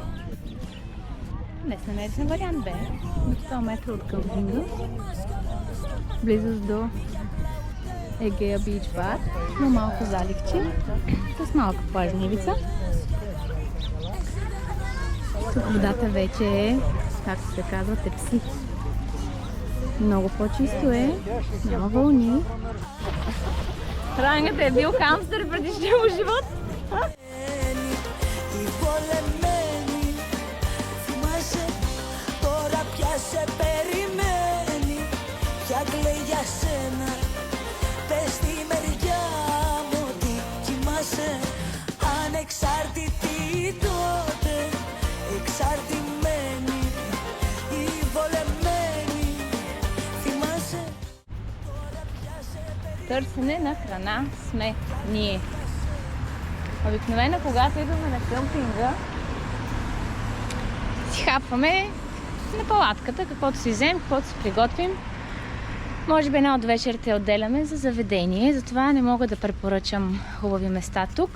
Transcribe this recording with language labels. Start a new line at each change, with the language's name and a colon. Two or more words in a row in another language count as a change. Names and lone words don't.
Bulgarian: Днес намерихме вариант Б, на 100 метра от къмпинга, близост до Егея Бич Бар, но малко заливче, с малка плажна ивица. Тук водата вече е, както се казва, тепси. Много по-чисто е, няма вълни. Рангът е бил хамстър в предишния му живот.
Greek: Σε περιμένει, πια κλαίει για σένα. Πες στη μεριά μου ότι κοιμάσαι. Ανεξάρτητη τότε, εξαρτημένη ή βολεμένη.
Bulgarian: търсене на храна сме ние. Обикновено, когато идваме на къмпинга, си хапваме на палатката, каквото си вземем, каквото си приготвим. Може би една от вечерите отделяме за заведение, затова не мога да препоръчам хубави места тук.